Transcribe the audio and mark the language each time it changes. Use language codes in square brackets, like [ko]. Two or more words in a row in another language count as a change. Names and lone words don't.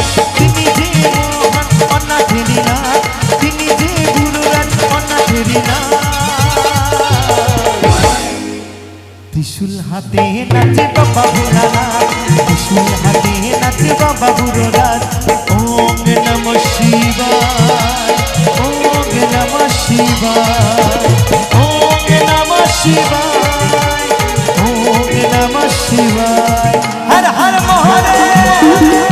[bn] তিনি যে মোহন অনাথেরি না, তিনি যে গুরুরাজ অনাথেরি না। ত্রিশূল হাতে নাচে বাবা ভোলানাথ, ত্রিশূল হাতে নাচে বাবা বুড়োনাথ। [sa] ওম নমঃ শিবায়, ওম নমঃ শিবায়, ওম নমঃ শিবায়, ওম নমঃ শিবায়। [bn] হর হর মহাদেব।